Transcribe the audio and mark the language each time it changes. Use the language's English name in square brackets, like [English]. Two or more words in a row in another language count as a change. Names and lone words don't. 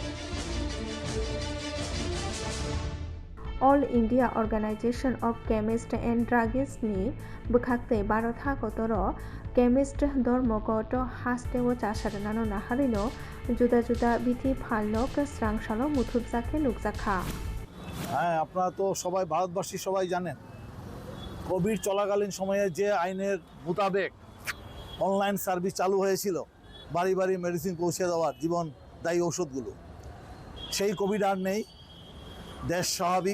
[Turkic languages] All India Organization of Chemists and Druggists ni bukakte Barotha Kotoro Chemist Dormogoto Hasteo Chasharanano Naharino Juda Juda Biti Phalok Srangshalo Muthubzake Nukzakha। [Bangla] হ্যাঁ, আপনারা তো সবাই ভারতবাসী সবাই জানেন কোভিড চলাকালীন সময়ে যে আইনের মোতাবেক [English] online service [Bangla] চালু হয়েছিল বাড়ি বাড়ি মেডিসিন পৌঁছে দেওয়ার জীবনদায়ী ওষুধগুলো, সেই কোভিড আর নেই, দেশ স্বাভাবিক।